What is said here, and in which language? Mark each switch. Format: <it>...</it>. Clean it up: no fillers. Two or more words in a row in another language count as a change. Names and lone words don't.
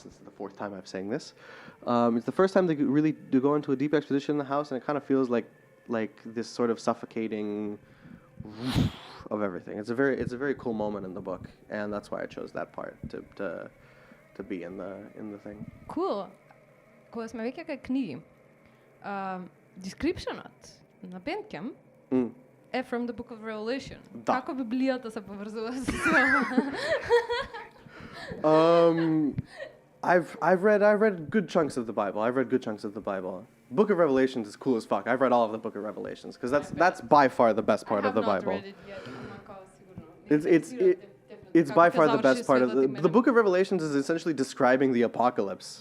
<en>This is the 4th time I'm saying this. It's the first time they really do go into a deep exposition in the house, and it kind of feels like this sort of suffocating of everything. It's a very cool moment in the book, and that's why I chose that part to be in the thing. Cool.</en> <mk>Кога сме веќе кај книги, descriptionот на Bandcamp е</mk> <en>from the Book of Revelation.</en> <mk>Да. Како Библијата се поврзува со</mk> <en>I've read good chunks of the Bible. Book of Revelations is cool as fuck. I've read all of the Book of Revelations because that's by far the best part of the Bible. I have not read it yet. It's by far the best part of the Book of Revelations is essentially describing the apocalypse.</en>